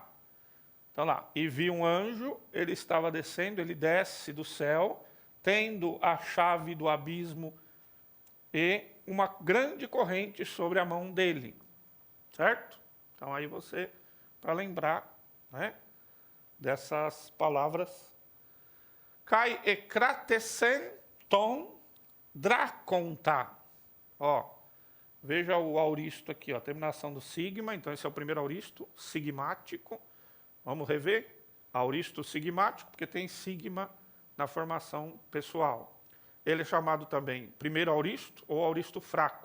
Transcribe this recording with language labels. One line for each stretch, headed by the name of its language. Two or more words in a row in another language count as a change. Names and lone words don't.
Portuguese: Então lá, e vi um anjo, ele estava descendo, ele desce do céu, tendo a chave do abismo e uma grande corrente sobre a mão dele, certo? Então aí você, para lembrar, né, dessas palavras,
Greek: καὶ ἐκράτησεν τὸν δράκοντα.
Portuguese: Ó, veja o auristo aqui, ó, terminação do sigma, então esse é o primeiro auristo, sigmático. Vamos rever? Auristo sigmático, porque tem sigma na formação pessoal. Ele é chamado também primeiro auristo ou auristo fraco.